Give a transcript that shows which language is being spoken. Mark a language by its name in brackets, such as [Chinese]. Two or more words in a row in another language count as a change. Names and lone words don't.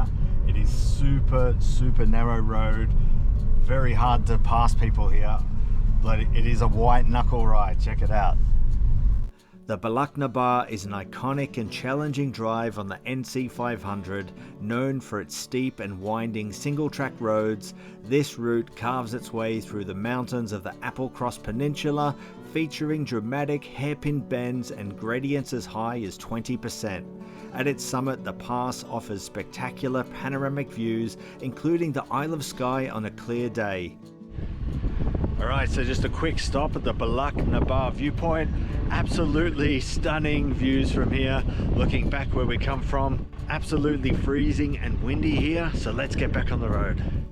[English] It is super narrow road. Very hard to pass people here, but it is a white knuckle ride. Check it out. The Bealach na ba is an iconic and challenging drive on the NC500, known for its steep and winding single-track roads. This route carves its way through the mountains of the Applecross Peninsula, featuring dramatic hairpin bends and gradients as high as 20%. At its summit, the pass offers spectacular panoramic views, including the Isle of Skye on a clear day. Alright, so just a quick stop at the Bealach na ba viewpoint. Absolutely stunning views from here, looking back where we come from. Absolutely freezing and windy here, so let's get back on the road.